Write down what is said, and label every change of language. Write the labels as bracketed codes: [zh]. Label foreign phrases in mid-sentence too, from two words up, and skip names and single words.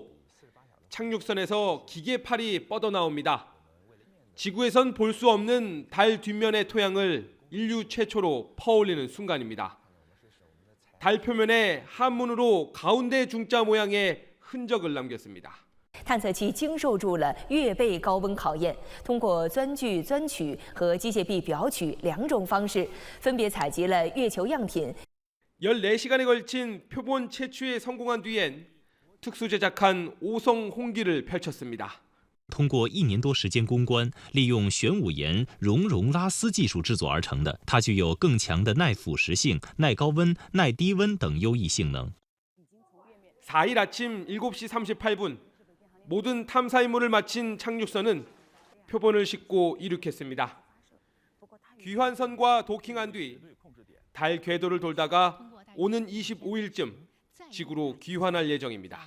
[ko] 착륙선에서 기계팔이 뻗어나옵니다. 지구에선 볼 수 없는 달 뒷면의 토양을 인류 최초로 퍼올리는 순간입니다. 달 표면에 한문으로 가운데 중자 모양의 흔적을 남겼습니다. [zh] 探测器经受住了月背高温考验，通过钻具钻取和机械臂表取2种方式，分别采集了月球样品。 [ko] 14시간에 걸친 표본 채취에 성공한 뒤엔 특수 제작한 5성 홍기를 펼쳤습니다. [zh] 通过1年多时间攻关，利用玄武岩熔融拉丝技术制作而成的，它具有更强的耐腐蚀性、耐高温、耐低温等优异性能。 [ko] 4일 아침 7시 38분 모든 탐사 임무를 마친 착륙선은 표본을 싣고 이륙했습니다. 귀환선과 도킹한 뒤 달 궤도를 돌다가 오는 25일쯤 지구로 귀환할 예정입니다.